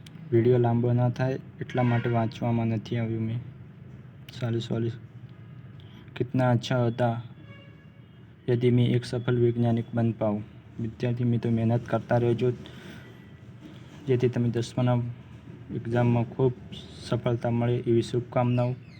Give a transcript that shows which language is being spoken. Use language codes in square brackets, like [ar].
[gu] Video લાંબો ના થાય એટલા માટે વાંચવામાં નથી આવ્યું મેં. [hi] સોલ્યુશન कितना अच्छा होता यदि मैं एक सफल वैज्ञानिक बन पाऊँ. [gu] વિદ્યાર્થી મિત્રો મહેનત કરતા રહેજો જેથી તમે 10માના એક્ઝામમાં ખૂબ સફળતા મળે એવી શુભકામનાઓ.